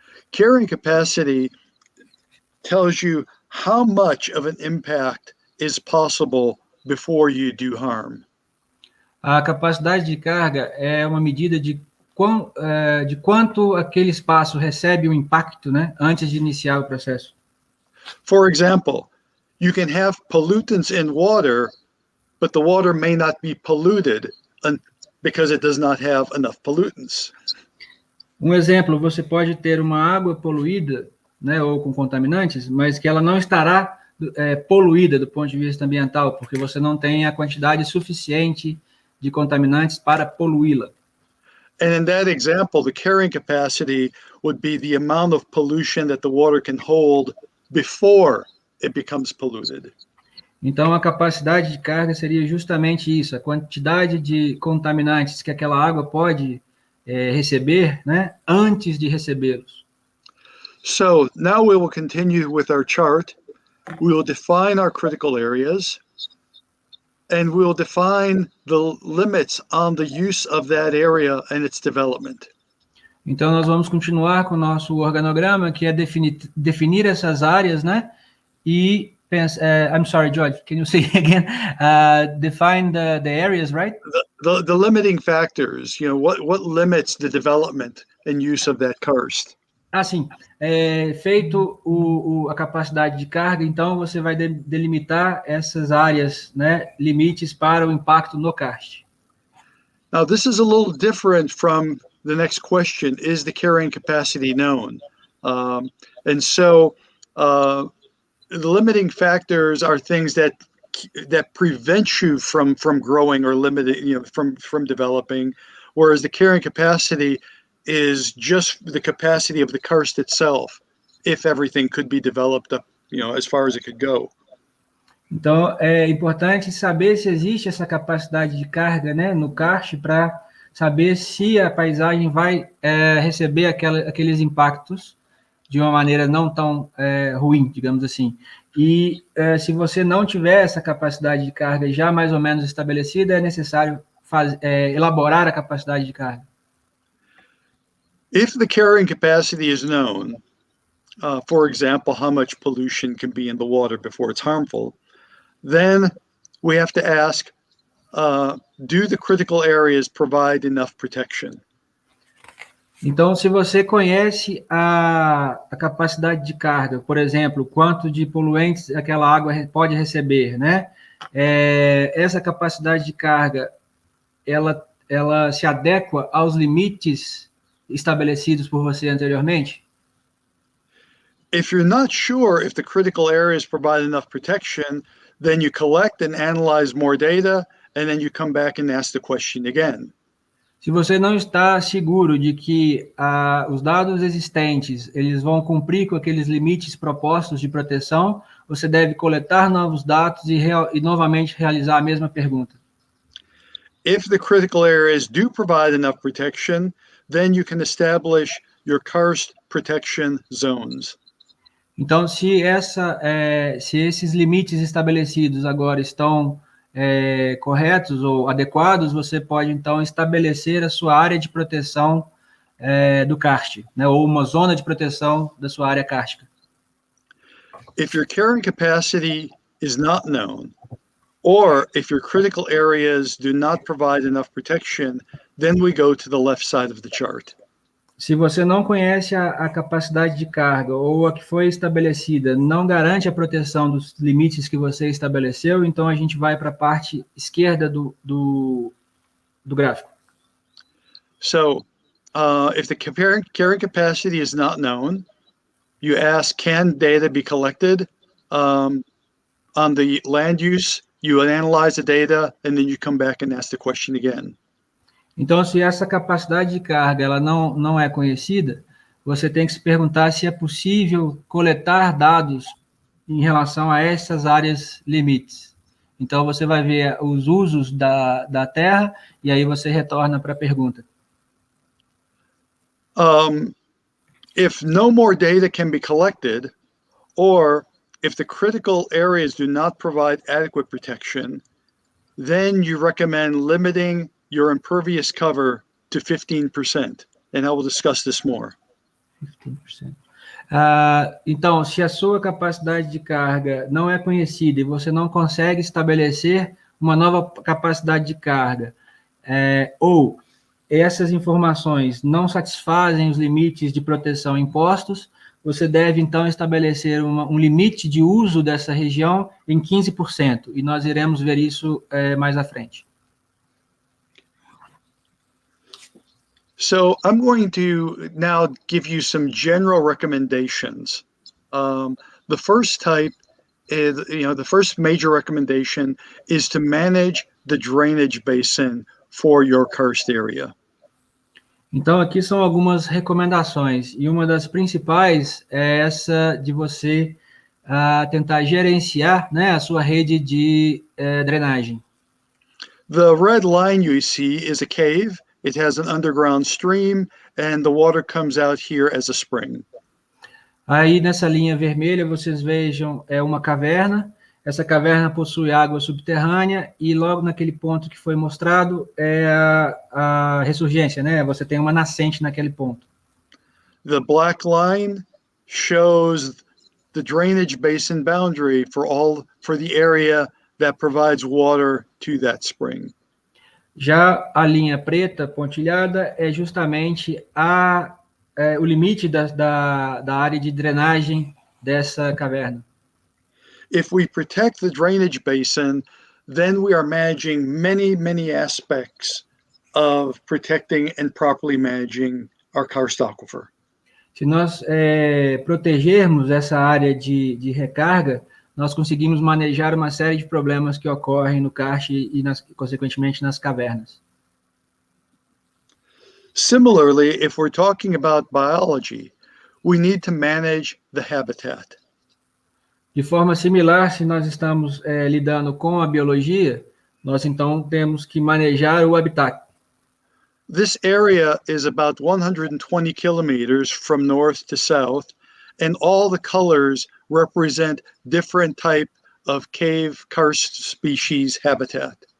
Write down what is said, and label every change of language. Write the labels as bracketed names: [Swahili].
[English] Carrying capacity tells you how much of an impact is possible before you do harm. [Portuguese] A capacidade de carga é uma medida de de quanto aquele espaço recebe um impacto, né, antes de iniciar o processo. [English] For example, you can have pollutants in water, but the water may not be polluted because it does not have enough pollutants. [Portuguese] Um exemplo, você pode ter uma água poluída, né, ou com contaminantes, mas que ela não estará poluída do ponto de vista ambiental, porque você não tem a quantidade suficiente de contaminantes para poluí-la. [English] And in that example, the carrying capacity would be the amount of pollution that the water can hold before it becomes polluted. [Portuguese] Então, a capacidade de carga seria justamente isso, a quantidade de contaminantes que aquela água pode receber, né, antes de recebê-los. [English] So now we will continue with our chart. We will define our critical areas, and we will define the limits on the use of that area and its development. [Portuguese] Então, nós vamos continuar com o nosso organograma, que é definir essas áreas, né? [English] E I'm sorry, George, can you say again? Define the areas, right? The limiting factors, what limits the development and use of that karst. [Portuguese] Sim. Feito a capacidade de carga, então você vai delimitar essas áreas, né, limites para o impacto no karst. [English] Now, this is a little different from the next question, is the carrying capacity known? And so the limiting factors are things that prevent you from growing or limiting, from developing, whereas the carrying capacity is just the capacity of the karst itself, if everything could be developed up, as far as it could go. [Portuguese] Então, é importante saber se existe essa capacidade de carga, né, no karst, para saber se a paisagem vai receber aqueles impactos de uma maneira não tão ruim, digamos assim. E se você não tiver essa capacidade de carga já mais ou menos estabelecida, é necessário elaborar a capacidade de carga. [English] If the carrying capacity is known, for example, how much pollution can be in the water before it's harmful, then we have to ask, do the critical areas provide enough protection? [Portuguese] Então, se você conhece a capacidade de carga, por exemplo, quanto de poluentes aquela água pode receber, né? Essa capacidade de carga, ela se adequa aos limites estabelecidos por você anteriormente? [English] If you're not sure if the critical areas provide enough protection, then you collect and analyze more data, and then you come back and ask the question again. [Portuguese] Se você não está seguro de que os dados existentes eles vão cumprir com aqueles limites propostos de proteção, você deve coletar novos dados e novamente realizar a mesma pergunta. [English] If the critical areas do provide enough protection, then you can establish your karst protection zones. [Portuguese] Então, se esses limites estabelecidos agora estão corretos ou adequados, você pode, então, estabelecer a sua área de proteção do karst, né, ou uma zona de proteção da sua área kárstica. [English] If your carrying capacity is not known, or if your critical areas do not provide enough protection, then we go to the left side of the chart. [Portuguese] Se você não conhece a capacidade de carga ou a que foi estabelecida não garante a proteção dos limites que você estabeleceu, então a gente vai para a parte esquerda do gráfico. [English] So, if the carrying capacity is not known, you ask, can data be collected? On the land use, you analyze the data, and then you come back and ask the question again. [Portuguese] Então, se essa capacidade de carga ela não é conhecida, você tem que se perguntar se é possível coletar dados em relação a essas áreas limites. Então, você vai ver os usos da terra e aí você retorna para a pergunta. [English] If no more data can be collected, or if the critical areas do not provide adequate protection, then you recommend limiting your impervious cover to 15%, and I will discuss this more. 15%. [Portuguese] Então, se a sua capacidade de carga não é conhecida e você não consegue estabelecer uma nova capacidade de carga, ou essas informações não satisfazem os limites de proteção impostos, você deve, então, estabelecer um limite de uso dessa região em 15%, e nós iremos ver isso mais à frente. [English] So I'm going to now give you some general recommendations. The first type is, the first major recommendation is to manage the drainage basin for your karst area. [Portuguese] Então, aqui são algumas recomendações, e uma das principais é essa de você tentar gerenciar, né, a sua rede de drenagem. [English] The red line you see is a cave. It has an underground stream, and the water comes out here as a spring. [Portuguese] Aí, nessa linha vermelha, vocês vejam uma caverna. Essa caverna possui água subterrânea e logo naquele ponto que foi mostrado é a ressurgência, né? Você tem uma nascente naquele ponto. [English] The black line shows the drainage basin boundary for the area that provides water to that spring. [Portuguese] Já a linha preta pontilhada é justamente o limite da área de drenagem dessa caverna. [English] If we protect the drainage basin, then we are managing many, many aspects of protecting and properly managing our karst aquifer. [Portuguese] Se nós protegermos essa área de recarga, nós conseguimos manejar uma série de problemas que ocorrem no karst e, consequentemente, nas cavernas. [English] Similarly, if we're talking about biology, we need to manage the habitat. [Portuguese] De forma similar, se nós estamos lidando com a biologia, nós então temos que manejar o habitat. [English] This area is about 120 kilometers from north to south, and all the colors represent different type of cave karst species habitat.